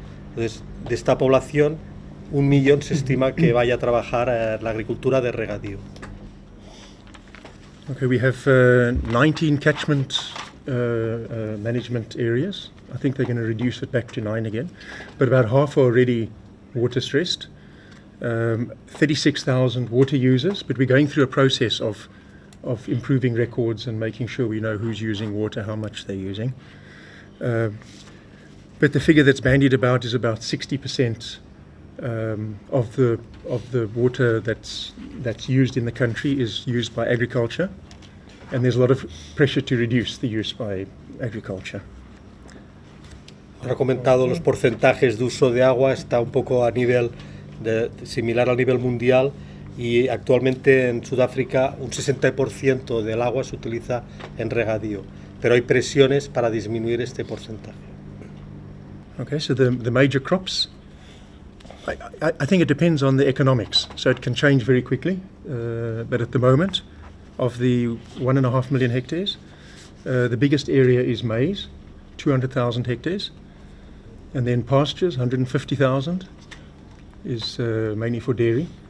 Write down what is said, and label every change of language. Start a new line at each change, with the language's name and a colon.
Spanish: Entonces, de esta población, 1 millón se estima que vaya a trabajar en la agricultura de regadío.
English: Okay, we have 19 catchment management areas. I think they're going to reduce it back to 9 again, but about half are already water stressed. 36,000 water users, but we're going through a process of improving records and making sure we know who's using water, how much they're using. But the figure that's bandied about is about 60% of the water that's used in the country is used by agriculture, and there's a lot of pressure to reduce the use by agriculture.
Spanish: Ha comentado los porcentajes de uso de agua, está un poco a nivel similar al nivel mundial, y actualmente en Sudáfrica un 60% del agua se utiliza en regadío, pero hay presiones para disminuir este porcentaje.
English: Okay, so the major crops, I think it depends on the economics, so it can change very quickly, but at the moment, of the 1.5 million hectares, the biggest area is maize, 200,000 hectares, and then pastures, 150,000, is mainly for dairy.